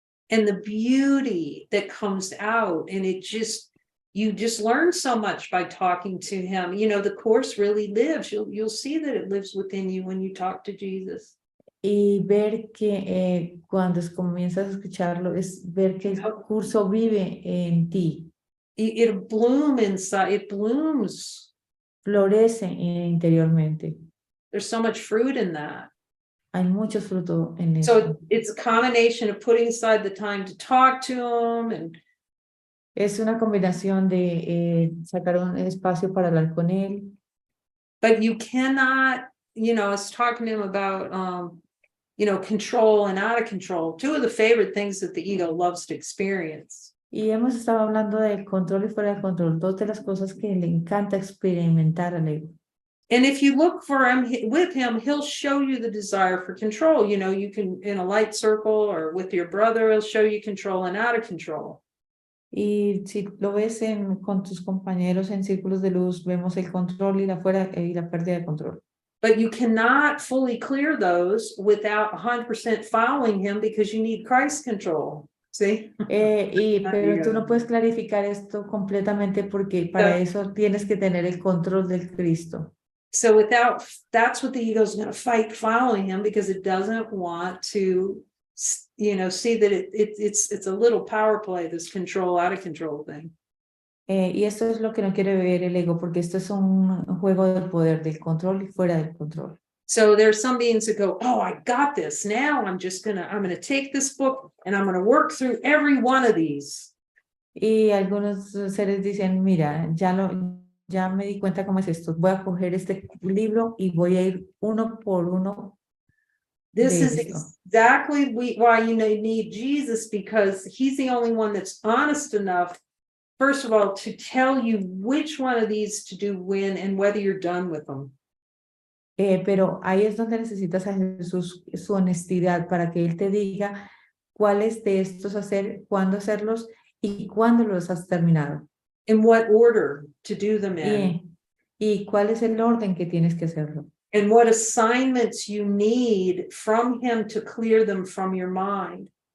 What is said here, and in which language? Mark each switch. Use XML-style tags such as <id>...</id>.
<en>And the beauty that comes out, and it just, you just learn so much by talking to him. You know, the course really lives. You'll see that it lives within you when you talk to Jesus.</en> <es>Y ver que cuando comienzas a escucharlo, es ver que el curso vive en ti.</es> <en>It bloom inside, it blooms.</en> <es>Florece interiormente.</es> <en>There's so much fruit in that.</en> <es>Hay mucho fruto en eso.</es> <en>So it's a combination of putting aside the time to talk to him and</en> <es>es una combinación de sacar un espacio para hablar con él.</es> <en>But you cannot, you know, I was talking to him about you know, control and out of control. Two of the favorite things that the ego loves to experience.</en> <es>Y hemos estado hablando de control y fuera de control, dos de las cosas que le encanta experimentar al ego.</es> <en>And if you look for him, with him, he'll show you the desire for control. You know, you can, in a light circle or with your brother, he'll show you control and out of control.</en> <es>Y si lo ves con tus compañeros en círculos de luz, vemos el control y la pérdida de control.</es> <en>But you cannot fully clear those without 100% following him because you need Christ control. See?</en> <es>Pero tú no puedes clarificar esto completamente porque para eso tienes que tener el control del Cristo.</es> <en>So that's what the ego is going to fight following him because it doesn't want to, you know, see that it's a little power play, this control out of control thing.</en> <es>Y esto es lo que no quiere ver el ego porque esto es un juego del poder, del control y fuera del control.</es> <en>So there's some beings that go, oh, I got this. Now I'm going to take this book and I'm going to work through every one of these.</en> <es>Y algunos seres dicen, mira, ya me di cuenta cómo es esto. Voy a coger este libro y voy a ir uno por uno.</es> <en>This is exactly why you need Jesus, because he's the only one that's honest enough, first of all, to tell you which one of these to do when and whether you're done with them.</en> <es>Pero ahí es donde necesitas a Jesús, su honestidad, para que Él te diga cuáles de estos hacer, cuándo hacerlos y cuándo los has terminado.</es> <en>In what order to do them in.</en> <es>Y cuál es el orden que tienes que hacerlo.</es> <en>And what assignments you need from him to clear them from your mind.</en>